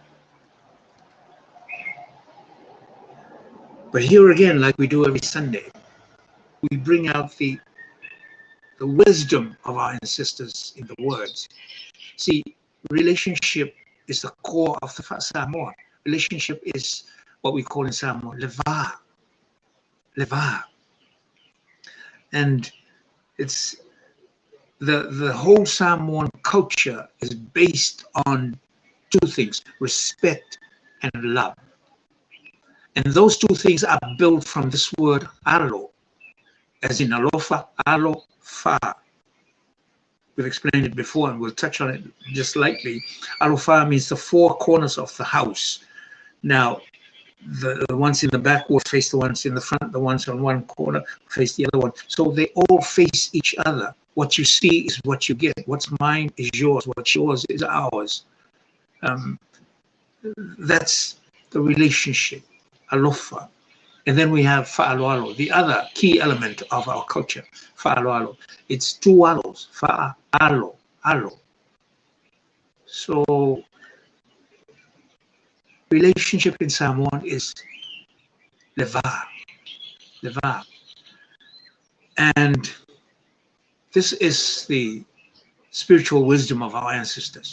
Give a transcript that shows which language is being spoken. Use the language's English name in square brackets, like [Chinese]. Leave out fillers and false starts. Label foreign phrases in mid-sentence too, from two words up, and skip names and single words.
[English] But here again, like we do every Sunday, we bring out the wisdom of our ancestors in the words. See, relationship is the core of the Samoa. Relationship is what we call in Samoa leva. Leva. And it's the whole Samoan culture is based on two things: respect and love. And those two things are built from this word alo, as in alofa, alo, fa. We've explained it before, and we'll touch on it just lightly. Alofa means the four corners of the house. Now, the ones in the back will face the ones in the front, the ones on one corner face the other one. So they all face each other. What you see is what you get. What's mine is yours. What's yours is ours. That's the relationship, alofa. And then we have fa'aloalo, the other key element of our culture, fa'aloalo. It's two alos, fa'alo, alo. So relationship in Samoan is leva, leva. And this is the spiritual wisdom of our ancestors.